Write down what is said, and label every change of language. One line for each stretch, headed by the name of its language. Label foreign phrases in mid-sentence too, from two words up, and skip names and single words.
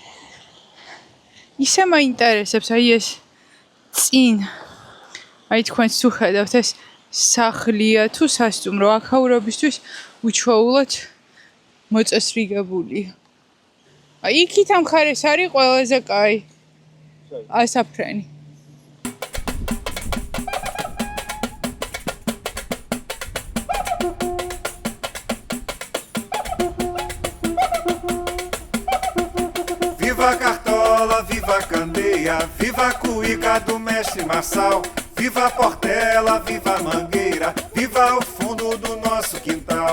Georgian: ისე მაინტერესებს აი ეს წინ. აი თქვენც თუ ხედავთ ეს სახლია თუ სასტუმრო, აქაურობისთვის უჩვეულოდ მოწესრიგებულია. აი იქით ამ ხარეს არის ყველაზე კაი ასაფრენი.
Portuguese: Viva Cartola, viva Candeia, viva a cuíca do mestre Marçal, viva a Portela, viva a Mangueira, viva o fundo do nosso quintal.